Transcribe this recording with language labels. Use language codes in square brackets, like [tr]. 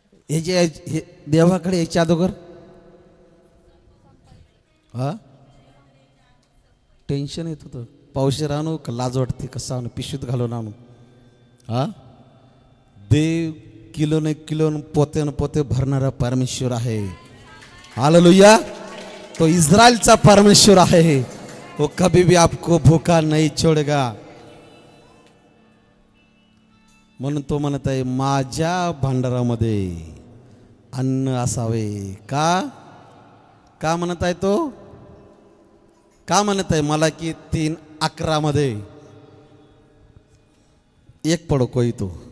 [mr] हे जे देवाकडे यायच्या अगोदर हा टेन्शन येत होतं. पावशेर आणू का लाज वाटते, कसं आणू, पिशवीत घालून आणू. हा देव किलोने किलोन पोते पोते भरणारा परमेश्वर आहे. हालेलुया. तो इस्रायलचा परमेश्वर आहे. [hi] वो कभी भी आपको भूखा नहीं छोड़ेगा. [mr] म्हणून तो म्हणत आहे माझ्या भांडारामध्ये अन्न असावे. का का म्हणत आहे तो? का म्हणत आहे? मला की 3:11 मध्ये एक पडो कोई तो.